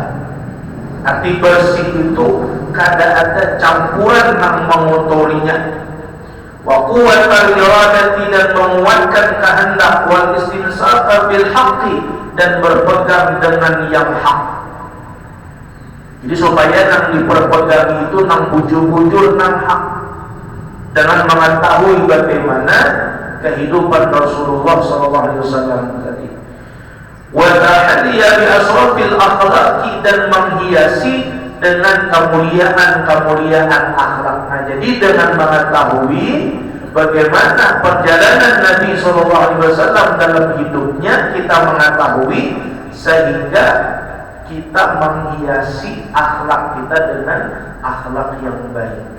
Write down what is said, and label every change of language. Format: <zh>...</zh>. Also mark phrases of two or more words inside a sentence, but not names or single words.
<bjn>Arti bersih itu kada ada campuran yang mengotorinya.</bjn> <ar>وقوة الإرادة,</ar> <id>dan menguatkan kehendak,</id> <ar>والاستمساك بالحق,</ar> <id>dan berpegang dengan yang hak.</id> <bjn>Jadi supaya yang diperpegang itu nang bujur-bujur nang hak,</bjn> <id>dengan mengetahui bagaimana kehidupan Rasulullah SAW tadi.</id> <ar>والتحلي بأشرف الأخلاق,</ar> <id>dan menghiasi dengan kemuliaan-kemuliaan akhlak. Nah, jadi dengan mengetahui bagaimana perjalanan Nabi SAW dalam hidupnya, kita mengetahui sehingga kita menghiasi akhlak kita dengan akhlak yang baik.</id>